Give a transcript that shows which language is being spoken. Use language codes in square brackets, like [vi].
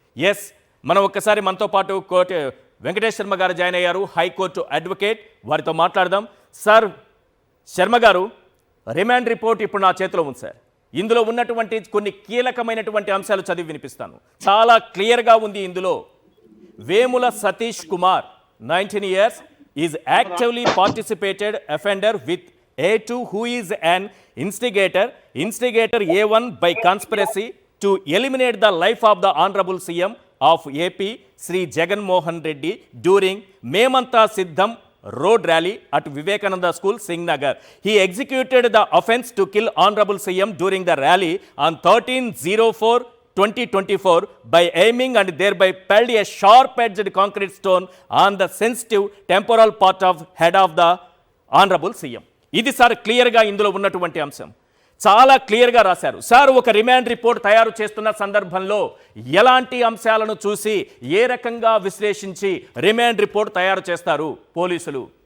[te] Yes, మనం ఒక్కసారి మనతో పాటు కోర్టు వెంకటేష్ శర్మ గారు జాయిన్ అయ్యారు, హైకోర్టు అడ్వకేట్. వారితో మాట్లాడదాం. సార్ శర్మ గారు, రిమాండ్ రిపోర్ట్ ఇప్పుడు నా చేతిలో ఉంది సార్. ఇందులో ఉన్నటువంటి కొన్ని కీలకమైనటువంటి అంశాలు చదివి వినిపిస్తాను. చాలా క్లియర్గా ఉంది ఇందులో. [en] Vemula Satish Kumar 19 years is actively participated offender with A2 who is an instigator A1 by conspiracy to eliminate the life of the Honorable CM of AP Sri Jagan Mohan Reddy during Memanta Siddham road rally at Vivekananda School, Singnagar. He executed the offense to kill Honorable CM during the rally on 13/04/2024 by aiming and thereby pelted a sharp-edged concrete stone on the sensitive temporal part of head of the Honorable CM. [te] ఇది sir క్లియర్గా ఇందులో ఉన్నటువంటి అంశం. చాలా క్లియర్గా రాశారు sir. ఒక remand report తయారు చేస్తున్న సందర్భంలో ఎలాంటి అంశాలను చూసి ఏ రకంగా విశ్లేషించి రిమాండ్ రిపోర్ట్ తయారు చేస్తారు పోలీసులు?